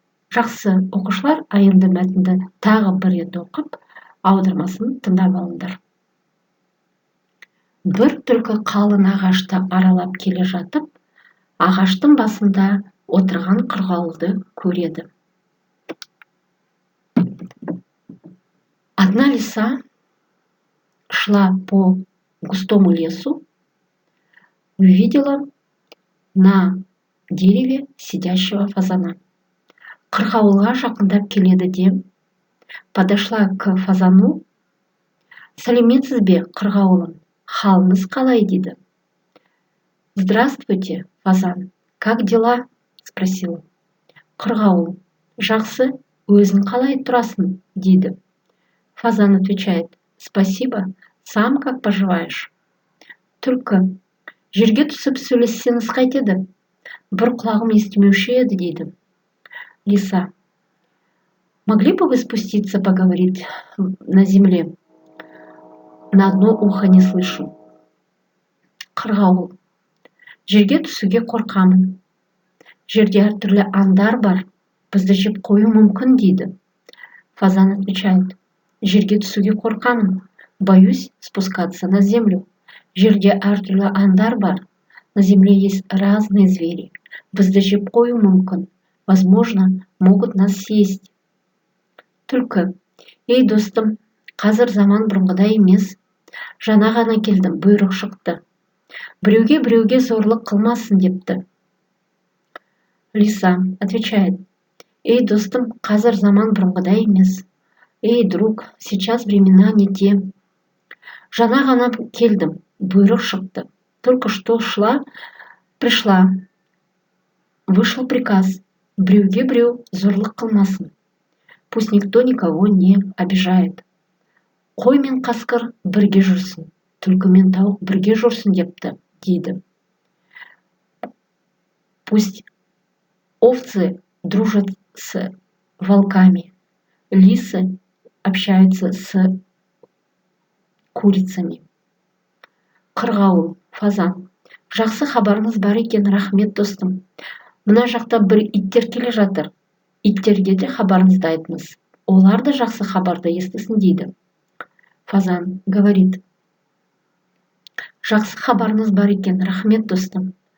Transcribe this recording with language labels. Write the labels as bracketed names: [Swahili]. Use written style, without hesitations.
[Kazakh] Жақсы, оқушылар, енді мәтінді тағы бір рет оқып, аудармасын тыңдап алыңдар. Бір түлкі қалың ағашты аралап келе жатып, ағаштың басында отырған қырғауылды көреді. [Russian] Одна лиса шла по густому лесу, увидела на дереве сидящего фазана. [Kazakh] Қырғауылға жақындап келеді де, [Russian] подошла к фазану. [Kazakh] Сәлеметсіз бе, қырғауылым, халыңыз қалай дейді. [Russian] Здравствуйте, фазан, как дела? Спросила. [Kazakh] Қырғауыл, жақсы, өзің қалай тұрасың дейді. [Russian] Фазан отвечает, спасибо, сам как поживаешь? [Kazakh] Түлкі, жерге түсіп сөйлессеңіз қайтеді, бір құлағым естімеуші еді дейді. [Russian] Лиса, могли бы вы спуститься поговорить на земле? На одно ухо не слышу. [Kazakh] Қырғауыл, жерге түсуге қорқамын. Жерде әртүрлі аңдар бар, бізді жеп қою мүмкін дейді. [Russian] Фазан отвечает, [Kazakh] жерге түсуге қорқамын, [Russian] боюсь спускаться на землю. [Kazakh] Жерде әртүрлі аңдар бар, [Russian] на земле есть разные звери, [Kazakh] бізді жеп қою мүмкін. [Russian] Возможно, могут нас съесть. [Kazakh] Түлкі, ей достым, Қазір заман бұрынғыдай емес. Жаңа ғана келдім, бұйрық шықты. Біреуге зорлық қылмасын депті. [Russian] Лиса отвечает: [Kazakh] эй, достым, қазір заман бұрынғыдай емес. [Russian] Эй, друг, сейчас времена не те. [Kazakh] Жаңа ғана келдім, бұйрық шықты. [Russian] Только что пришла. Вышел приказ. [Kazakh] Біреу зорлық қылмасын. [Russian] Пусть никто никого не обижает. [Kazakh] Қой мен қасқыр бірге жүрсін. Түлкі мен тауық бірге жүрсін депті, дейді. [Russian] Пусть овцы дружат с волками. Лисы общаются с курицами. [Kazakh] Қырғауыл, фазан. Жақсы хабарыңыз бар екен, рахмет достым. Мына жақта бір иттер келе жатыр. Иттерге де хабарыңызды айтыңыз. Олар да жақсы хабарды естісін, дейді. [Russian] Фазан говорит: [Kazakh] жақсы хабарыңыз бар екен, рахмет достым.